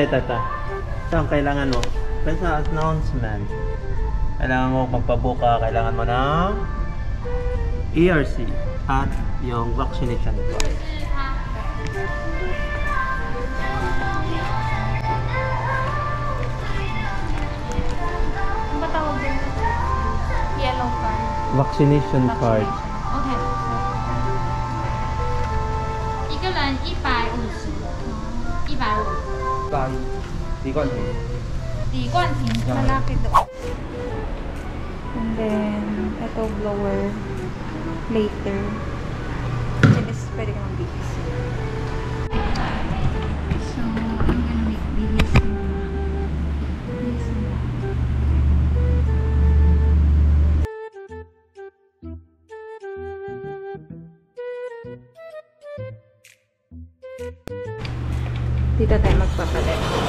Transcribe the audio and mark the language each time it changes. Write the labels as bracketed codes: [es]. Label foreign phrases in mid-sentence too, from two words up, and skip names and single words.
[tl] So, ang kailangan mo, sa announcement, kailangan mo magpabuka, kailangan mo ng ERC at yung [en] vaccination card. [tl] Ano ba tawag din? [en] Yellow card. Vaccination card. [zh] Okay. 一个人150，150。李冠廷。 [tl] 李冠廷，malaki doon. [en] And then, ito blower later. [tl] Pwede ka mag-bihis. [en] So, I'm gonna make bihis na. [tl] Dito tayo magpapalit.